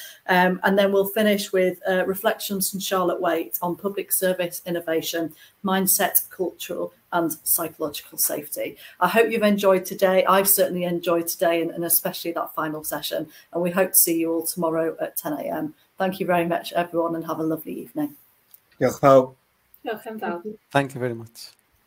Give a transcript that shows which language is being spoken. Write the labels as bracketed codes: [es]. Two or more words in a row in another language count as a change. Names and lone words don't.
[en] And then we'll finish with reflections from Charlotte Waite on public service innovation, mindset, cultural and psychological safety. I hope you've enjoyed today. I've certainly enjoyed today and especially that final session. And we hope to see you all tomorrow at 10 AM. Thank you very much, everyone, and have a lovely evening. [cy] Diolch pawb. Diolch yn fawr. [en] Thank you very much.